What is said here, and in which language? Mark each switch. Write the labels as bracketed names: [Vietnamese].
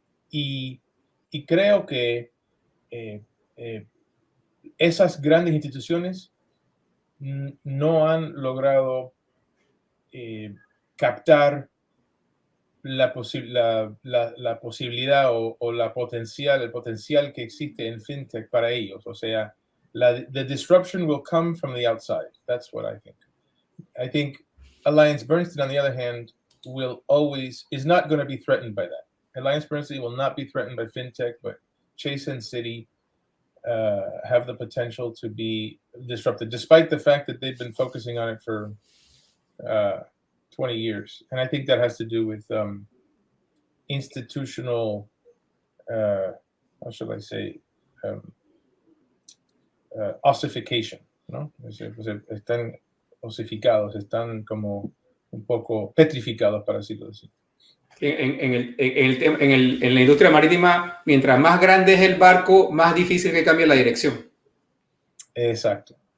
[Spanish] Y creo que esas grandes instituciones no han logrado captar la posibilidad o el potencial que existe en fintech para ellos. O sea, [English] the disruption will come from the outside. That's what I think. I think AllianceBernstein, on the other hand, is not going to be threatened by that. AllianceBernstein will not be threatened by fintech, but Chase and Citi have the potential to be disrupted, despite the fact that they've been focusing on it for 20 years. And I think that has to do with institutional, how should I say, ossification, ¿no? [Spanish] Están osificados, están como un poco petrificados, para decirlo así. En la industria marítima, mientras más grande es el barco, más difícil que cambie la dirección. Exacto.